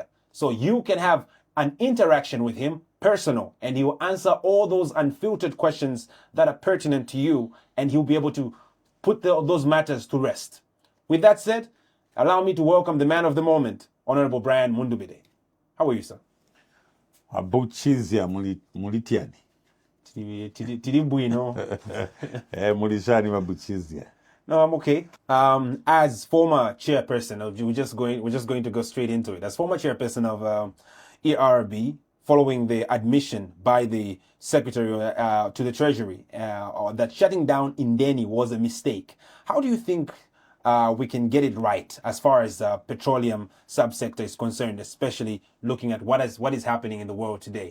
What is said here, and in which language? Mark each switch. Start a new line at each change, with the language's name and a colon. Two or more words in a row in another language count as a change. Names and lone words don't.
English: So you can have an interaction with him, personal, and he will answer all those unfiltered questions that are pertinent to you, and he'll be able to put those matters to rest. With that said, allow me to welcome the man of the moment, Honorable Brian Mundubile. How are you, sir?
Nyanja: Abuchizia mulitiani. Tiri bwino.
Bemba: Mulishani mabuchizia.
English: No, I'm okay. As former chairperson of, we're just going to go straight into it. As former chairperson of ERB, following the admission by the secretary to the treasury that shutting down Indeni was a mistake. How do you think we can get it right as far as petroleum subsector is concerned, especially looking at what is happening in the world today?